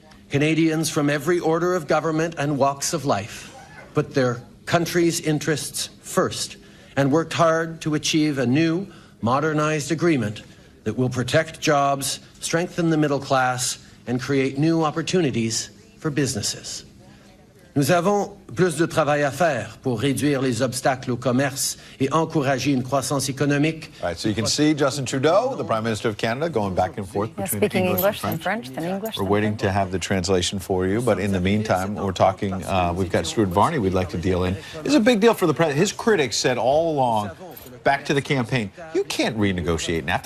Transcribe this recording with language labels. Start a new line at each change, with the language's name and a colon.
English: Canadians from every order of government and walks of life put their country's interests first and worked hard to achieve a new, modernized agreement that will protect jobs, strengthen the middle class, and create new opportunities for businesses.
French: Nous avons plus de travail à faire pour réduire les obstacles au commerce et encourager une croissance économique.
English: All right, so you can see Justin Trudeau, the Prime Minister of Canada, going back and forth between speaking English and French, then English. We're waiting to have the translation for you, but in the meantime, we're talking, we've got Stuart Varney we'd like to deal in. It's a big deal for the president. His critics said all along, back to the campaign, you can't renegotiate NAFTA.